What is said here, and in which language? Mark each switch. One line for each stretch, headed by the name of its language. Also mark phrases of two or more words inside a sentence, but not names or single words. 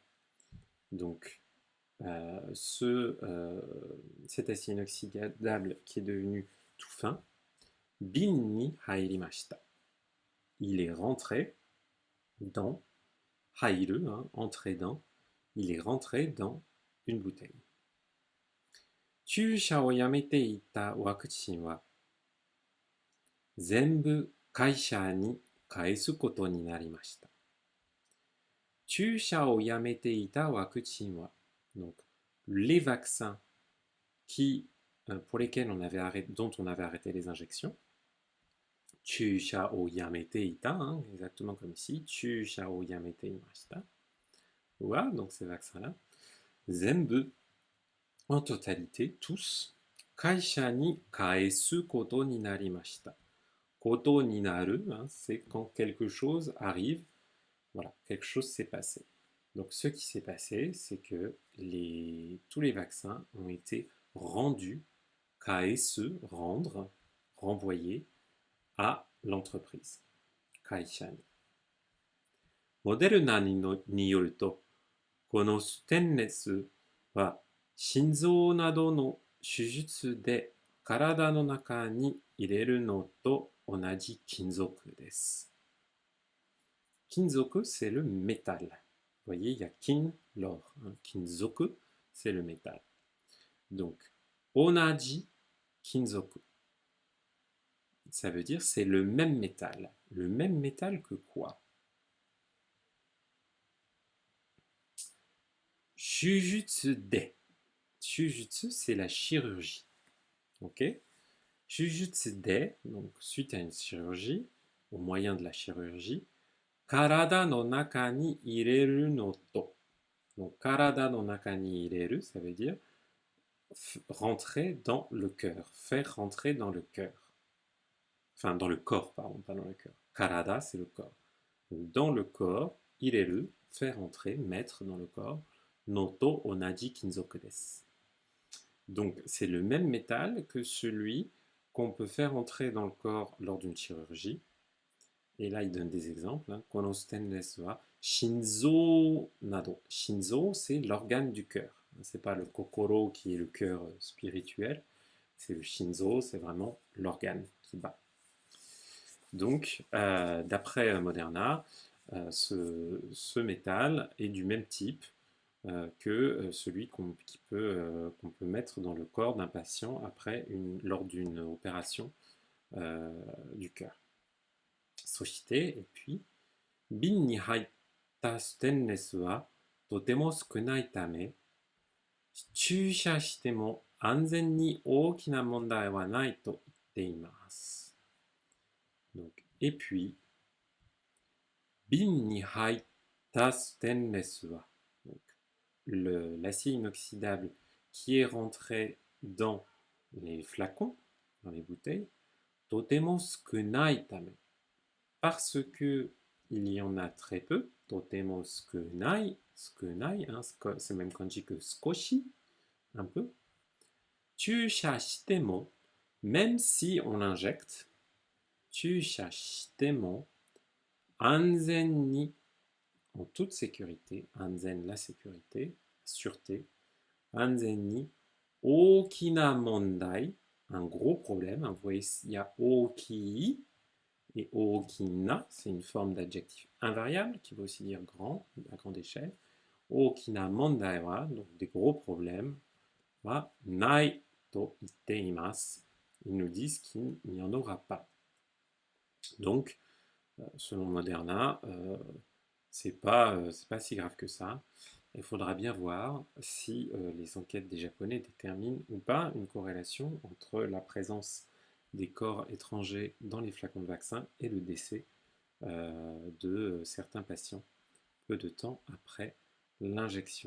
French: Donc, cet acier inoxydable qui est devenu tout fin,
Japanese: 瓶に入りました.
French: Il est rentré dans, hairu, hein, entrer dans, il est rentré dans une bouteille.
Japanese: 注射をやめていたワクチンは全部会社に返すことになりました. 注射をやめていたワクチンは.
French: Donc, les vaccins pour lesquels dont on avait arrêté les injections,
Japanese: 注射をやめていた,
French: hein, exactement comme ici,
Japanese: 注射をやめていました.
French: Voilà, donc ces vaccins-là, zenbu, en totalité, tous,
Japanese: 会社に返すことになりました. ことになる,
French: hein, c'est quand quelque chose arrive, voilà, quelque chose s'est passé. Donc ce qui s'est passé, c'est que tous les vaccins ont été rendus, kaesu, rendre, renvoyés à l'entreprise,
Japanese: 会社に. Moderna によると、このステンレスは心臓などの手術で体の中に入れるのと同じ金属です. Kinzoku,
French: c'est le métal. Vous voyez, il y a kin, l'or. Hein. Kinzoku, c'est le métal. Donc,
Japanese: 同じ、金属.
French: Ça veut dire c'est le même métal. Le même métal que quoi?
Japanese: 手術で.
French: Shujutsu, c'est la chirurgie. Ok?
Japanese: 手術で,
French: donc suite à une chirurgie, au moyen de la chirurgie,
Japanese: 体の中に入れるのと.
French: Donc,
Japanese: 体の中に入れる,
French: ça veut dire rentrer dans le cœur, faire rentrer dans le cœur. Enfin, dans le corps, pardon, pas dans le cœur. Karada, c'est le corps. Donc, dans le corps, ireru, faire entrer, mettre dans le corps,
Japanese: のと同じ金属です.
French: Donc, c'est le même métal que celui qu'on peut faire entrer dans le corps lors d'une chirurgie. Et là, il donne des exemples.
Japanese: このステンレスは心臓など.
French: Shinzo, c'est l'organe du cœur. C'est pas le kokoro qui est le cœur spirituel. C'est le shinzo, c'est vraiment l'organe qui bat. Donc, d'après Moderna, ce métal est du même type que celui qu'on peut mettre dans le corps d'un patient lors d'une opération du cœur. Soshite, et puis,
Japanese: 瓶に入ったステンレスはとても少ないため、注射しても安全に大きな問題はないと言っています.
French: Donc, et puis,
Japanese: 瓶に入ったステンレスは,
French: l'acier inoxydable qui est rentré dans les flacons, dans les bouteilles,
Japanese: とても少ないため,
French: parce que il y en a très peu,
Japanese: とても少ない,
French: c'est le même kanji que skoshi, un peu.
Japanese: 注射しても,
French: même si on l'injecte,
Japanese: 注射しても、安全に,
French: en toute sécurité, anzen la sécurité, sûreté,
Japanese: 安全に、大きな問題,
French: un gros problème, vous voyez, il y a ookii, et ookina, c'est une forme d'adjectif invariable qui veut aussi dire grand, à grande échelle.
Japanese: 大きな問題は,
French: donc des gros problèmes,
Japanese: はないと言っています.
French: Ils nous disent qu'il n'y en aura pas. Donc, selon Moderna, c'est pas si grave que ça. Il faudra bien voir si les enquêtes des Japonais déterminent ou pas une corrélation entre la présence des corps étrangers dans les flacons de vaccin et le décès de certains patients peu de temps après l'injection.